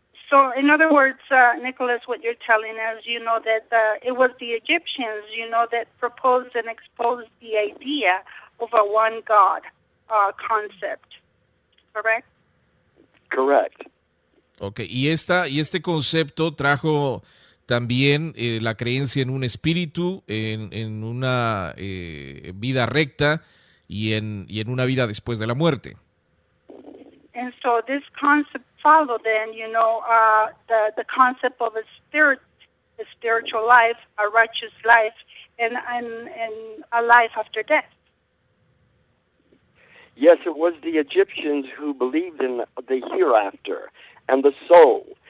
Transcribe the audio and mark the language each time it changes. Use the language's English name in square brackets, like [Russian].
[English] So, in other words, Nicholas, what you're telling us, that it was the Egyptians, that proposed and exposed the idea of a one God concept, correct? Correct. [Spanish] Okay, y este concepto trajo también la creencia en un espíritu, en una vida recta y en una vida después de la muerte. [English] And so this concept followed then, the concept of a spiritual life, a righteous life, and a life after death. Yes, it was the Egyptians who believed in the hereafter and the soul.